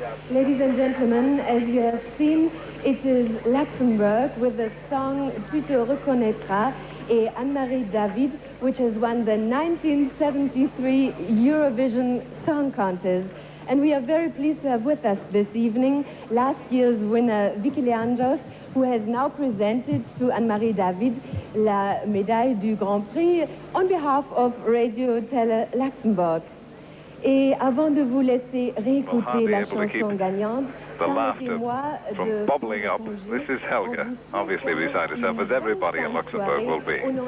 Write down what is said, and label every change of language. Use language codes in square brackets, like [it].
[en] Ladies and gentlemen, as you have seen, it is Luxembourg with the song Tu te reconnaîtras et Anne-Marie David, which has won the 1973 Eurovision Song Contest. And we are very pleased to have with us this evening last year's winner, Vicky Leandros, who has now presented to Anne-Marie David [fr] la médaille du Grand Prix [en] on behalf of Radio Tele Luxembourg. [fr] Et avant de vous laisser réécouter la chanson gagnante, [en] the laughter from bubbling up. This is Helga, obviously beside herself, as everybody in Luxembourg will be.